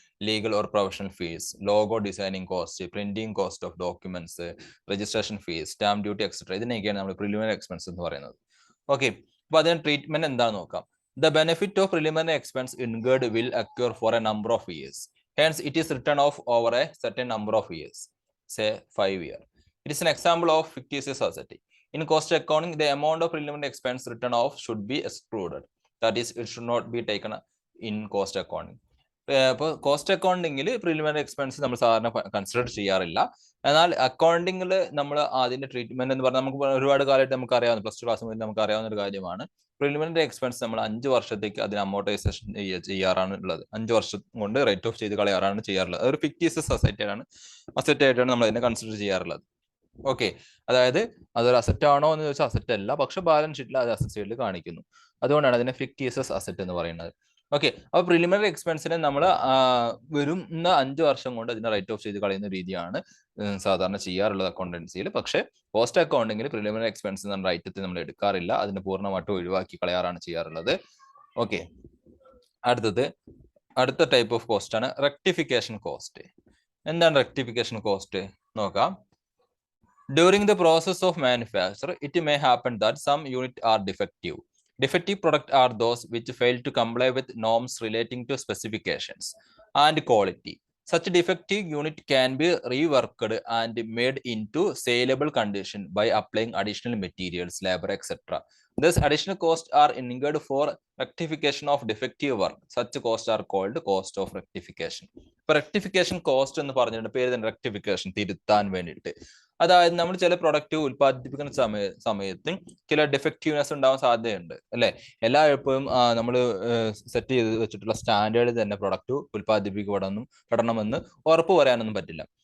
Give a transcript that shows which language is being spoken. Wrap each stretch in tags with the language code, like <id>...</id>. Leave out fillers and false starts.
<en>Legal or professional fees, logo designing cost, printing cost of documents, registration fees, stamp duty etcetera.</en> <ml>ഇതിനൊക്കെയാണ് നമ്മൾ preliminary expense എന്ന് പറയുന്നത്. Okay, അപ്പൊ അതിന് treatment എന്താണെന്ന് നോക്കാം.</ml> <en>The benefit of preliminary expense incurred will accrue for a number of years. Hence, it is written off over a certain number of years, say 5 years. It is an example of fictitious asset. In cost accounting, the amount of preliminary expense written off should be excluded. That is, it should not be taken in cost accounting.</en> <ml>അപ്പോൾ cost അക്കൗണ്ടിങ്ങിൽ preliminary expense നമ്മൾ സാധാരണ consider ചെയ്യാറില്ല. എന്നാൽ അക്കൗണ്ടിങ്ങിൽ നമ്മൾ അതിന്റെ treatment എന്ന് പറഞ്ഞാൽ നമുക്ക് ഒരുപാട് കാലമായിട്ട് നമുക്ക് അറിയാവുന്ന പ്ലസ് ടു ക്ലാസ് മുതൽ നമുക്ക് അറിയാവുന്ന ഒരു കാര്യമാണ്. പ്രിലിമിനറി എക്സ്പെൻസ് നമ്മൾ 5 വർഷത്തേക്ക് അതിന് അമോർട്ടൈസേഷൻ ചെയ്യാറാണ് ഉള്ളത്. 5 വർഷം കൊണ്ട് റൈറ്റ് ഓഫ് ചെയ്ത് കളയാറാണ് ചെയ്യാറുള്ളത്. അതൊരു ഫിക്റ്റീഷ്യസ് അസറ്റ് ആയിട്ടാണ് നമ്മൾ അതിനെ കൺസിഡർ ചെയ്യാറുള്ളത്. ഓക്കെ, അതായത് അതൊരു അസറ്റ് ആണോ എന്ന് ചോദിച്ചാൽ അസറ്റ് അല്ല, പക്ഷെ ബാലൻസ് ഷീറ്റിൽ അത് അസറ്റ് സൈഡിൽ കാണിക്കുന്നു. അതുകൊണ്ടാണ് അതിനെ ഫിക്റ്റീഷ്യസ് അസറ്റ് എന്ന് പറയുന്നത്. ഓക്കെ, അപ്പൊ പ്രിലിമിനറി എക്സ്പെൻസിനെ നമ്മൾ വരുന്ന 5 വർഷം കൊണ്ട് അതിനെ റൈറ്റ് ഓഫ് ചെയ്ത് കളയുന്ന രീതിയാണ് സാധാരണ ചെയ്യാറുള്ളത് അക്കൗണ്ടൻസിയിൽ. പക്ഷെ കോസ്റ്റ് അക്കൗണ്ടിങ്ങിൽ പ്രിലിമിനറി എക്സ്പെൻസ് എന്ന ഐറ്റത്തിൽ നമ്മൾ എടുക്കാറില്ല, അതിനെ പൂർണ്ണമായിട്ടും ഒഴിവാക്കി കളയാറാണ് ചെയ്യാറുള്ളത്. ഓക്കെ, അടുത്ത ടൈപ്പ് ഓഫ് കോസ്റ്റ് ആണ് റെക്ടിഫിക്കേഷൻ കോസ്റ്റ്. എന്താണ് റെക്ടിഫിക്കേഷൻ കോസ്റ്റ് നോക്കാം.</ml> <en>During the process of manufacture, it may happen that some units are defective. Defective products are those which fail to comply with norms relating to specifications and quality. Such defective unit can be reworked and made into saleable condition by applying additional materials, labor, etc. Thus, additional costs are incurred for rectification of defective work. Such costs are called cost of rectification.</en> <ml>Rectification cost എന്ന് പറഞ്ഞിട്ട് പേര് തന്നെ rectification, തിരുത്താൻ വേണ്ടിയിട്ട്. അതായത് നമ്മൾ ചില product ഉൽപ്പാദിപ്പിക്കുന്ന സമയത്ത് ചില ഡിഫക്റ്റീവ്നെസ് ഉണ്ടാവാൻ സാധ്യതയുണ്ട് അല്ലെ. എല്ലായ്പ്പോഴും നമ്മൾ സെറ്റ് ചെയ്ത് വെച്ചിട്ടുള്ള സ്റ്റാൻഡേർഡ് തന്നെ പ്രൊഡക്റ്റ് ഉൽപ്പാദിപ്പിക്കപ്പെടണമെന്ന് ഉറപ്പ് പറയാനൊന്നും പറ്റില്ല.</ml>